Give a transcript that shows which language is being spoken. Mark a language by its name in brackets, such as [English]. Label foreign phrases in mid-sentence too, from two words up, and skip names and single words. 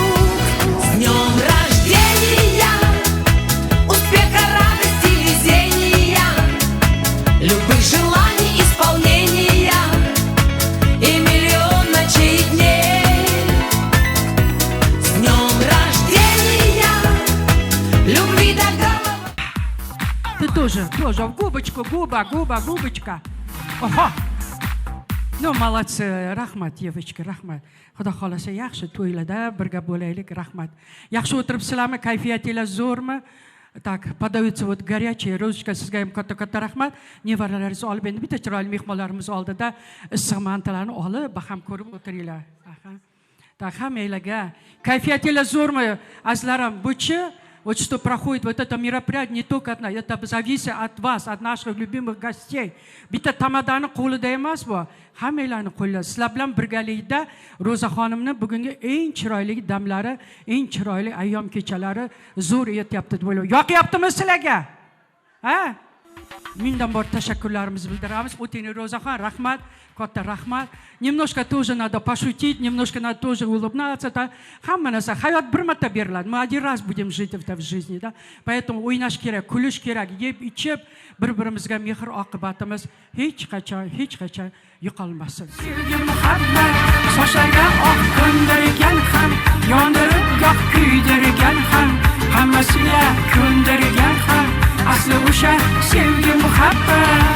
[Russian] С днем рождения, успеха, радости, везения, любых желаний исполнения и миллион ночей и дней. С днем рождения, любви до головы. Ты тоже, в губочку, губочка. Ого. No, молодцы, rahmat, девочка, [Uzbek] rahmat. Xudo xolasa yaxshi to'ylarda birga bo'laylik, rahmat. Yaxshi o'tiribsizlarmi? Kayfiyatingiz zo'rmi? [Russian] Так, подаются вот горячие, Розочка, [Uzbek] sizga ham katta rahmat. Nevaralaringizni olib endi bitta chiroyli mehmonlarimiz oldida issiq mantalarni olib, baham ko'rib o'tiringlar. Так, hammanglarga kayfiyatingiz zo'rmi, azizlarim? [Russian] Buchi вот что проходит вот это мероприятие не только от нас, это зависит от вас, от наших любимых гостей. [Uzbek] Bitta tamadani qo'lida emas bu, hammanglarni qo'lida. Sizlar bilan birgalikda Ro'za xonimni bugungi eng chiroyli damlari, eng chiroyli ayyom kechalari zo'r etyapti deb o'ylayman. Yoqyaptimi sizlarga? Ha? Mingdan bor tashakkurlarimizni bildiramiz. O'tini Ro'zaxon, rahmat, katta rahmat. [Russian] Немножко тоже надо пошутить, немножко надо тоже улыбнаться. [Uzbek] Hamma narsa hayot bir marta beriladi. [Russian] Мы один раз будем жить в жизни, да? [Uzbek] Поэтому o'ynash kerak, kulish kerak, yeb ichib bir-birimizga mehr oqibatimiz hech qachon yo'qolmasin. Sevgi muhabbat sochlarga oq ko'ndirgan ham, yondirib goh kuydirgan ham, hammasiga ko'ndirgan ham, asli o'sha sevgi muhabbat.